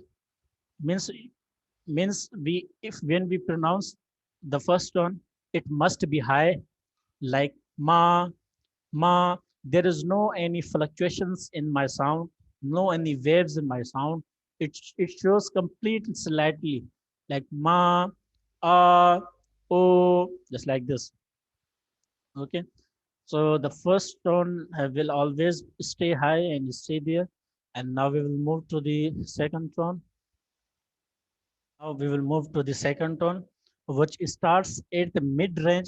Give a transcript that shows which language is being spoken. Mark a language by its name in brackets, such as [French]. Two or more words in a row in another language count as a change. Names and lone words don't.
[English] Means we if when we pronounce the first tone, it must be high, like ma ma. There is no any fluctuations in my sound, no any waves in my sound. It shows complete slightly, like ma, o, just like this. Okay, so the first tone will always stay high and stay there. And now we will move to the second tone. Now we will move to the second tone, which starts at the mid range.